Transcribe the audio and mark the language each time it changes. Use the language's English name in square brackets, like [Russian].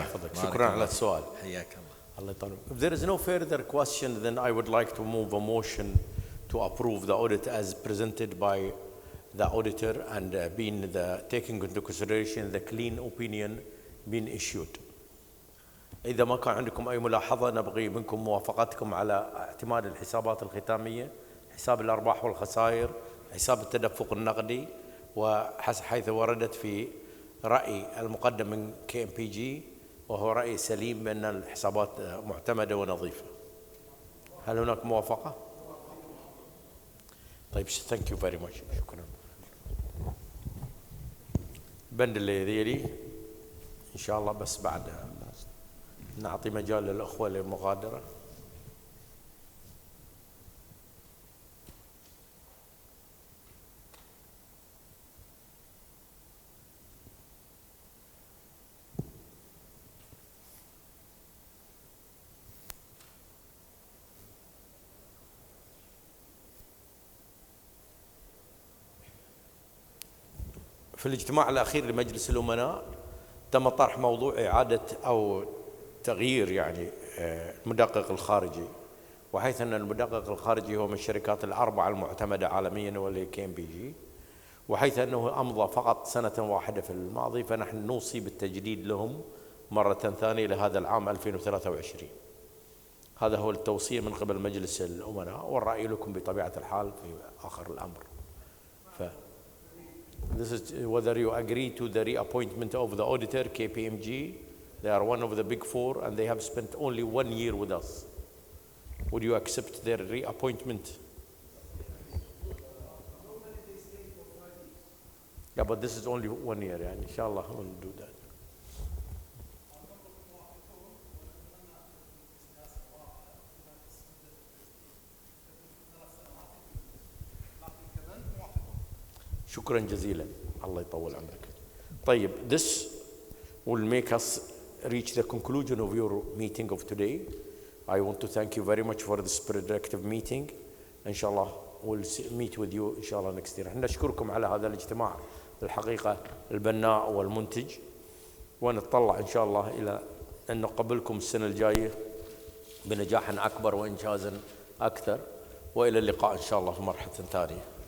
[Arabic] يحفظك. شكرا على السؤال. حياك الله. الله يطول. [English] If there is no further question, then I would like to move a motion to approve the audit as presented by the auditor and taking into consideration the clean opinion being issued. [Arabic] إذا ما كان عندكم أي ملاحظة نبغي منكم موافقتكم على اعتماد الحسابات الختامية، حساب الأرباح والخسائر، حساب التدفق النقدي، وحيث وردت في رأي المقدم من KMPG وهو رأي سليم بأن الحسابات معتمدة ونظيفة. هل هناك موافقة؟ طيب [English] thank you very much. [Arabic] شكرا. بند اللي يلي إن شاء الله بس بعد نعطي مجال للأخوة للمغادرة. في الاجتماع الأخير لمجلس الأمناء تم طرح موضوع إعادة أو تغيير يعني المدقق الخارجي، وحيث أن المدقق الخارجي هو من الشركات الأربعة المعتمدة عالميا واللي KMPG، وحيث أنه أمضى فقط سنة واحدة في الماضي، فنحن نوصي بالتجديد لهم مرة ثانية لهذا العام 2023. هذا هو التوصية من قبل مجلس الأمناء، والرأي لكم بطبيعة الحال في آخر الأمر. [English] This is whether you agree to the reappointment of the auditor, KPMG. They are one of the big four and they have spent only 1 year with us. Would you accept their reappointment? Yeah, but this is only 1 year, and inshallah we'll do that. [Arabic] شكرا جزيلا. الله يطول عمرك. [English] طيب, this will make us reach the conclusion of your meeting of today. I want to thank you very much for this productive meeting. Inshallah we'll meet with you inshallah next year. [Arabic] نشكركم على هذا الاجتماع الحقيقة البناء والمنتج، ونتطلع إن شاء الله إلى أن نقبلكم السنة الجاية بنجاح أكبر وإنجاز أكثر، وإلى اللقاء إن شاء الله في مرحلة ثانية.